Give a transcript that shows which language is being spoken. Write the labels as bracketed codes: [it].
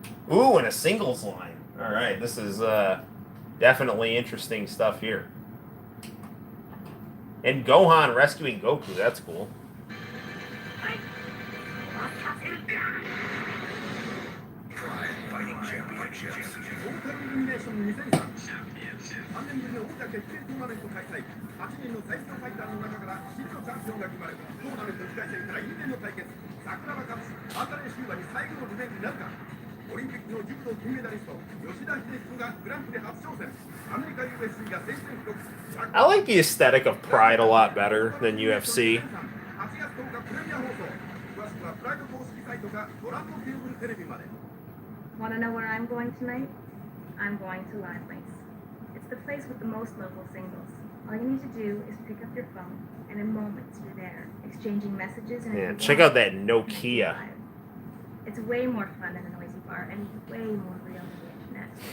[en] Ooh, and a singles line. All right, this is definitely interesting stuff here. And Gohan rescuing Goku, that's cool. Fighting Championships. [ja] 3年ぶりの王者決定トーナメント開催。 8人の最強ファイターの中から真のチャンピオンが決まる。トーナメント1回戦から因縁の対決。桜庭勝つマンダレーシューバに最後のリベンジなるか。オリンピックの柔道金メダリスト吉田秀彦がグランプリ初挑戦。アメリカ UFC が宣戦布告。 [en] I like the aesthetic of Pride a lot better than UFC. [ja] 8月10日プレミア放送。詳しくはプライド公式サイトかご覧のケーブルテレビまで。 [en] Want to know where I'm going tonight? I'm going to Live Links. It's the place with the most local singles. All you need to do is pick up your phone, and in moments you're there, exchanging messages and. Yeah, check out that Nokia. It's way more fun than a noisy bar, and way more real than the internet.